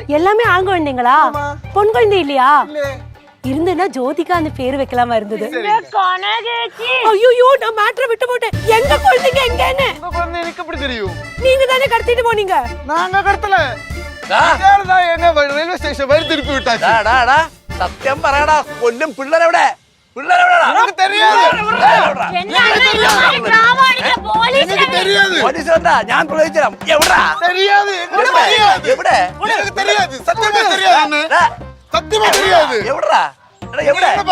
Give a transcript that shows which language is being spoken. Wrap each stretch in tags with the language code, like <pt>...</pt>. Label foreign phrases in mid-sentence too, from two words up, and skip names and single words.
<ta>எல்லாமே ஆண் குழந்தைங்களா? பொன் குழந்தை இல்லையா? இருந்துன்னா ஜோதிகா அந்த பேர் வைக்கலாமா இருந்தது. ஐயோ நான் மேட்டரை விட்டு போட்டேன். எங்க குழந்தைங்க எங்கன்னு? உங்க குழந்தை எனக்கு எப்படி தெரியும்? நீங்க தானே கடத்திட்டு போனீங்க. நாங்க கடத்தல. எங்க</ta> <en>railway station</en> <ta>வழி திருப்பி விட்டாச்சு.</ta> <ml>സത്യം പറയടാ. കൊല്ലും. പിള്ളേരെവിടെ? പോലീസ് വന്നാ ഞാൻ പ്രവേശിച്ചാം. എവിടാ? എവിടെ? എവിടാ? എവിടെ?</ml>